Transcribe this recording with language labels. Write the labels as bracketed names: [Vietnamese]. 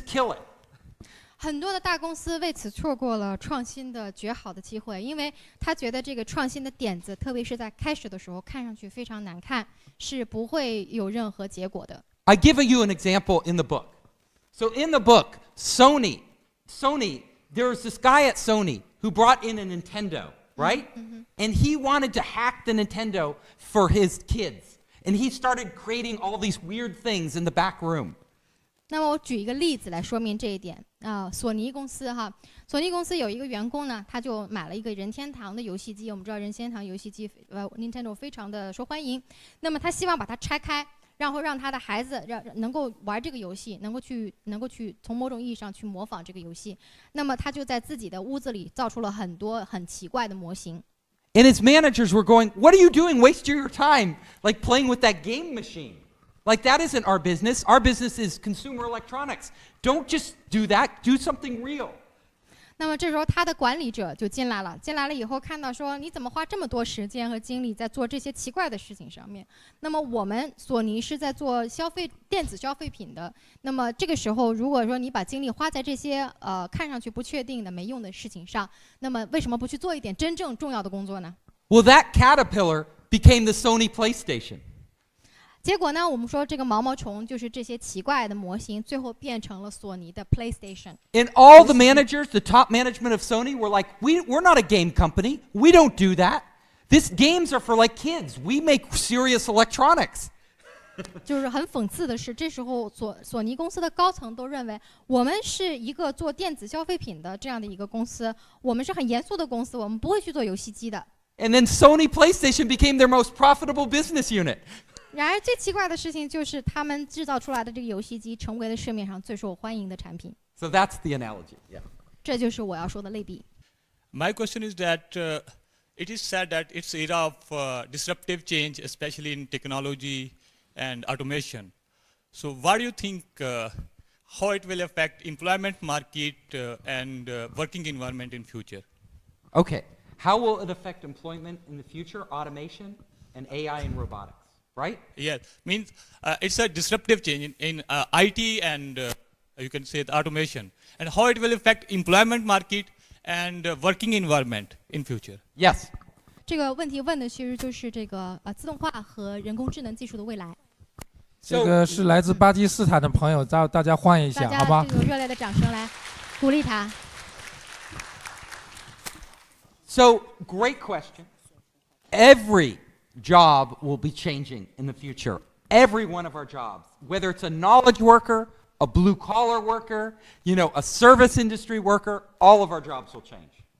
[English] Kill it." [Chinese] 很多的大公司为此错过了创新的绝好的机会，因为他觉得这个创新的点子，特别是在开始的时候，看上去非常难看，是不会有任何结果的。 [English] I give you an example in the book. So in the book, Sony, there was this guy at Sony who brought in a Nintendo, right? And he wanted to hack the Nintendo for his kids. And he started creating all these weird things in the back room. [Chinese] 那么我举一个例子来说明这一点索尼公司索尼公司有一个员工呢，他就买了一个任天堂的游戏机。我们知道任天堂游戏机Nintendo 非常的受欢迎，那么他希望把它拆开，然后让他的孩子能够玩这个游戏，能够去从某种意义上去模仿这个游戏。那么他就在自己的屋子里造出了很多很奇怪的模型。 [English] And his managers were going, "What are you doing? Wasting your time like playing with that game machine. Like that isn't our business. Our business is consumer electronics. Don't just do that. Do something real." [Chinese] 那么这时候他的管理者就进来了，进来了以后看到说你怎么花这么多时间和精力在做这些奇怪的事情上面？那么我们索尼是在做电子消费品的，那么这个时候如果说你把精力花在这些看上去不确定的没用的事情上，那么为什么不去做一点真正重要的工作呢？ [English] Well, that caterpillar became the Sony PlayStation. [Chinese] 结果呢，我们说这个毛毛虫就是这些奇怪的模型，最后变成了索尼的 PlayStation。 [English] And all the managers, the top management of Sony were like, we're not a game company. We don't do that. These games are for like kids. We make serious electronics. [Chinese] 就是很讽刺的是，这时候索尼公司的高层都认为，我们是一个做电子消费品的这样的一个公司，我们是很严肃的公司，我们不会去做游戏机的。 [English] And then Sony PlayStation became their most profitable business unit. [Chinese] 然而最奇怪的事情就是他们制造出来的这个游戏机成为了市面上最受欢迎的产品。 [English] So that's the analogy. Yeah. [Chinese] 这就是我要说的类比。 [English] My question is that it is said that it's era of disruptive change, especially in technology and automation. So what do you think, how it will affect employment market and working environment in future? Okay. How will it affect employment in the future? Automation and AI and robotics, right? Yes, means it's a disruptive change in IT and you can say the automation, and how it will affect employment market and working environment in future. Yes. [Chinese] 这个问题问的其实就是这个自动化和人工智能技术的未来。这个是来自巴基斯坦的朋友，大家欢迎一下，好吧？大家用热烈的掌声来鼓励他。 [English] So, great question. Every job will be changing in the future. Every one of our jobs, whether it's a knowledge worker, a blue-collar worker, a service industry worker, all of our jobs will change.